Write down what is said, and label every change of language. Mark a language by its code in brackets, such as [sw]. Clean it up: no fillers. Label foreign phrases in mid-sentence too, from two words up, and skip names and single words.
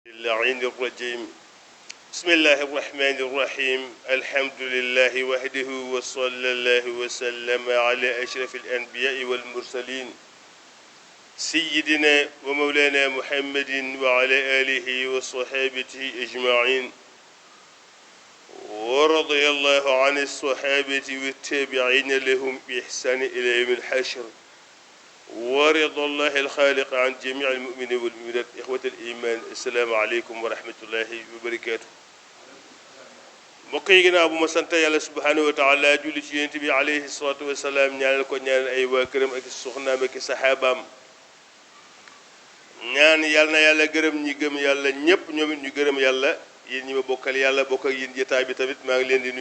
[ar] اللعين الرجيم بسم الله الرحمن الرحيم الحمد لله وحده وصلى الله وسلم على أشرف الأنبياء والمرسلين سيدنا ومولانا محمد وعلى آله وصحابته أجمعين ورضي الله عن الصحابة والتابعين لهم بإحسان إلى يوم الحشر ورضى الله الخالق عن جميع المؤمنين والمؤمنات إخوة الإيمان السلام عليكم ورحمة الله وبركاته [wo] mbokk yi ginnaaw bu ma sant yàlla [ar] سبحانه وتعالى [wo] julli ci yonent bi [ar] عليه الصلاة والسلام [wo] ñaanal ko ñaanal ay waa këram ak soxnaam ak saxaabaam ñaan yàlla na yàlla gërëm ñi gëm yàlla ñépp ñoom it ñu gërëm yàlla yéen ñi ma bokkal yàlla bokk ak yéen jotaay bi tamit maa ngi leen di